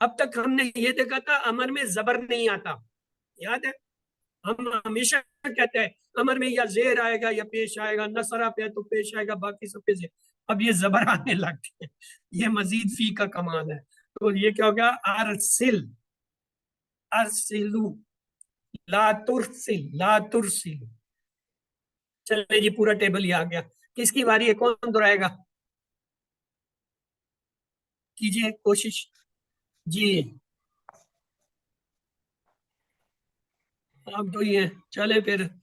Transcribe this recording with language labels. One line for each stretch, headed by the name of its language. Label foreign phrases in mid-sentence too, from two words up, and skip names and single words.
Hindi: अब तक हमने ये देखा था अमर में जबर नहीं आता, याद है, हम हमेशा कहते हैं अमर में या जेर आएगा या पेश आएगा, नसरा पे तो पेश आएगा, बाकी सब पे जेर। अब ये जबर आने लगते हैं, ये मजीद फी का कमाल है। तो ये क्या होगा,
Arabic: أرسل، أرسلُ, لا ترسل، لا ترسل.
Hindi: चलिए जी, पूरा टेबल ही आ गया। किसकी बारी है, कौन दोहराएगा, कीजिए कोशिश जी। आप दो ही हैं, चले फिर।